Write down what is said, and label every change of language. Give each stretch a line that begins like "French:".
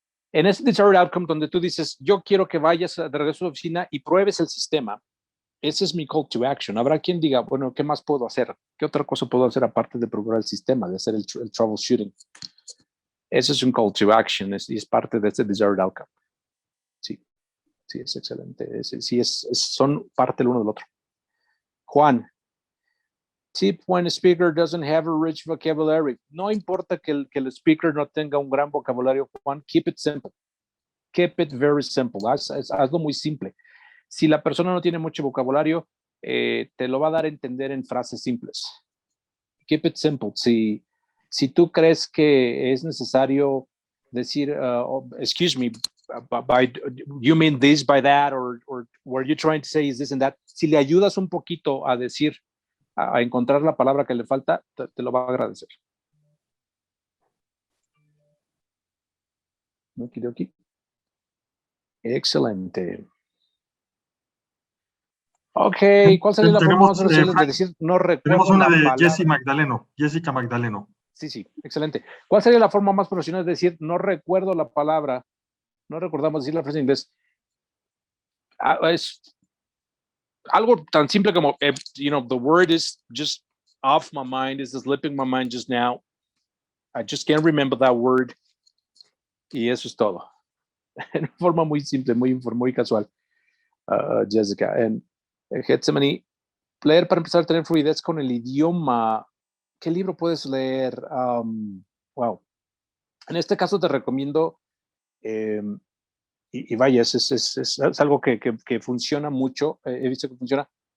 Spanish: En ese desired outcome donde tú dices, yo quiero que vayas de regreso a la oficina y pruebes el sistema, ese es mi call to action. Habrá quien diga, bueno, ¿qué más puedo hacer? ¿Qué otra cosa puedo hacer aparte de probar el sistema, de hacer el troubleshooting? Ese es un call to action y es parte de este desired outcome. Sí, es excelente. Sí, son parte el uno del otro.
English: Juan, tip when a speaker doesn't have a rich vocabulary.
Spanish: No importa que el speaker no tenga un gran vocabulario, Juan,
English: keep it simple. Keep it very simple.
Spanish: Hazlo muy simple. Si la persona no tiene mucho vocabulario, te lo va a dar a entender en frases simples.
English: Keep it simple.
Spanish: Si tú crees que es necesario decir,
English: excuse me, you mean this by that, or were you trying to say is this and that,
Spanish: si le ayudas un poquito a decir, a encontrar la palabra que le falta, te lo va a agradecer. Okidoki. Excelente. Ok, ¿cuál sería la forma más fácil de decir no recuerdo? Tenemos una de palabra? Jessica Magdaleno. Sí, excelente. ¿Cuál sería la forma más profesional de decir no recuerdo la palabra? No recordamos decir la frase en inglés.
English: Es algo tan simple como, the word is just off my mind, is slipping my mind just now. I just can't remember that word.
Spanish: Y eso es todo. en forma muy simple, muy casual, Jessica. En Getsemaní, leer para empezar a tener fluidez con el idioma. ¿Qué libro puedes leer? Wow. En este caso te recomiendo, y vaya, es algo que funciona mucho, he visto que funciona.